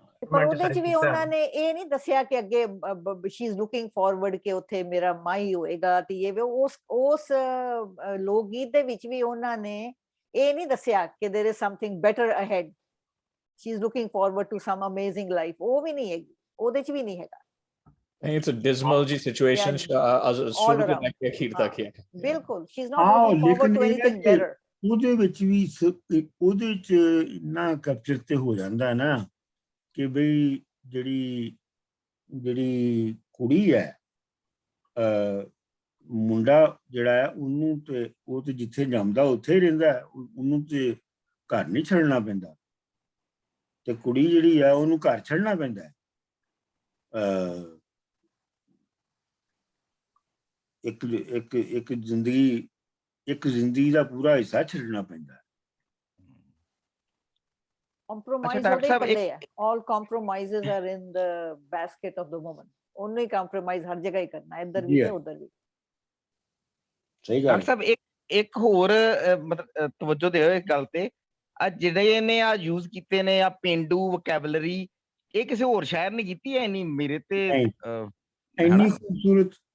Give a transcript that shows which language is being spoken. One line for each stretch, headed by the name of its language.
Punjabi: ਪਰ ਉਹਦੇ 'ਚ ਵੀ ਉਹਨਾਂ ਨੇ ਇਹ ਨਹੀਂ ਦੱਸਿਆ ਕਿ ਅੱਗੇ
English: she is looking forward
Punjabi: ਕਿ ਉੱਥੇ ਮੇਰਾ ਮਾਈ ਹੋਏਗਾ ਤੇ ਇਹ ਉਸ ਲੋਕ ਗੀਤ ਦੇ ਵਿੱਚ ਵੀ ਉਹਨਾਂ ਨੇ ਇਹ ਨਹੀਂ ਦੱਸਿਆ ਕਿ
English: there is something better ahead, she is looking forward to some amazing life।
Punjabi: ਉਹ ਵੀ ਨਹੀਂ ਹੈਗੀ, ਉਹਦੇ 'ਚ ਵੀ ਨਹੀਂ ਹੈਗਾ।
English: It's a dismal जी situation
Hindi: शुरू के तक अखीर तक है। बिल्कुल,
English: she is not looking forward to anything better।
Punjabi: ਉਹਦੇ ਵਿੱਚ ਵੀ ਉਹਦੇ 'ਚ ਇੰਨਾ ਕੈਪਚਰ ਤੇ ਹੋ ਜਾਂਦਾ ਨਾ ਕਿ ਬਈ ਜਿਹੜੀ ਕੁੜੀ ਹੈ, ਮੁੰਡਾ ਜਿਹੜਾ ਹੈ ਉਹਨੂੰ ਤੇ ਉਹ ਤੇ ਜਿੱਥੇ ਜੰਮਦਾ ਉੱਥੇ ਹੀ ਰਹਿੰਦਾ, ਉਹਨੂੰ ਤੇ ਘਰ ਨਹੀਂ ਛੱਡਣਾ ਪੈਂਦਾ, ਤੇ ਕੁੜੀ ਜਿਹੜੀ ਹੈ ਉਹਨੂੰ ਘਰ ਛੱਡਣਾ ਪੈਂਦਾ ਹੈ। ਇੱਕ ਜ਼ਿੰਦਗੀ ਦਾ ਪੂਰਾ ਹਿੱਸਾ ਛੱਡਣਾ ਪੈਂਦਾ ਹੈ। Compromise ਉਹਦੇ ਹੀ ਪੱਲੇ ਹੈ।
English: All compromises are in the basket of the woman।
Punjabi: ਉਹਨੂੰ ਹੀ compromise ਹਰ ਜਗ੍ਹਾ ਹੀ ਕਰਨਾ, ਇੱਧਰ ਵੀ ਤੇ ਉੱਧਰ ਵੀ। ਸਹੀ ਗੱਲ। ਡਾਕਟਰ ਸਾਹਿਬ ਇੱਕ ਹੋਰ ਮਤਲਬ ਤਵੱਜੋ ਦਿਓ ਇਸ ਗੱਲ ਤੇ, ਆ ਜਿਹੜੇ ਇਹਨੇ ਆ ਯੂਜ਼ ਕੀਤੇ ਨੇ ਆ ਪੇਂਡੂ ਵੋਕੈਬਲਰੀ, ਇਹ ਕਿਸੇ ਹੋਰ ਸ਼ਾਇਰ ਨੇ ਕੀਤੀ ਹੈ? ਇੰਨੀ ਮੇਰੇ ਤੇ ਇੰਨੀ ਖੂਬਸੂਰਤ,